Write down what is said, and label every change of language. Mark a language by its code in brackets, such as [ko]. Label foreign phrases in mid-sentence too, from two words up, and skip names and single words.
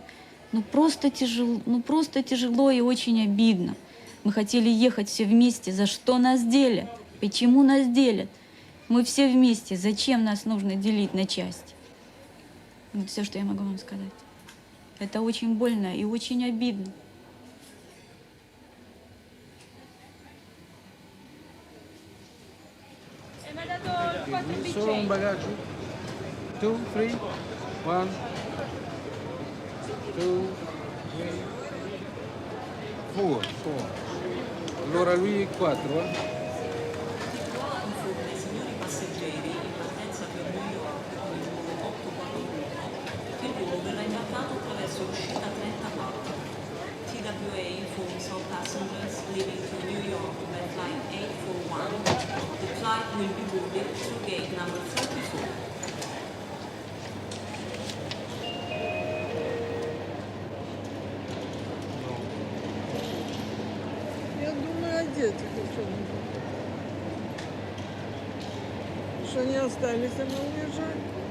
[ru] Просто тяжело и очень обидно. Мы хотели ехать все вместе. За что нас делят? Почему нас делят? Мы все вместе. Зачем нас нужно делить на части? Вот все, что я могу вам сказать. Это очень больно и очень обидно. [it] Solo un bagaggio. 2, 3, 1, 2, 3, 4. Allora lui 4. Verrà imbarcato attraverso l'uscita 34. [en] TWA informs all passengers leaving to New York by flight 841. The flight will be boarded through gate number 34. [ru] Я думаю о детях еще. Что не остались, а мы уезжаем.